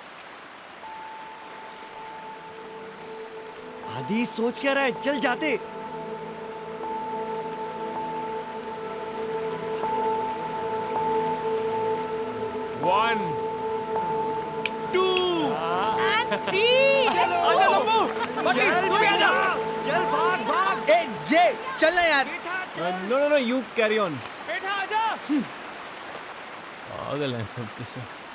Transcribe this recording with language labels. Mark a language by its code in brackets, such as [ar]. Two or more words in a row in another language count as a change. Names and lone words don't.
[hi] आदि सोच क्या रहा है, चल जाते। [en] One, two, and three. [hi] आजा लंबू, बाकी तू भी आजा। चल भाग भाग। ए जे, चल ना यार। [en] No no no, you carry on. [hi] बेटा आजा। पागल हैं सब के सब।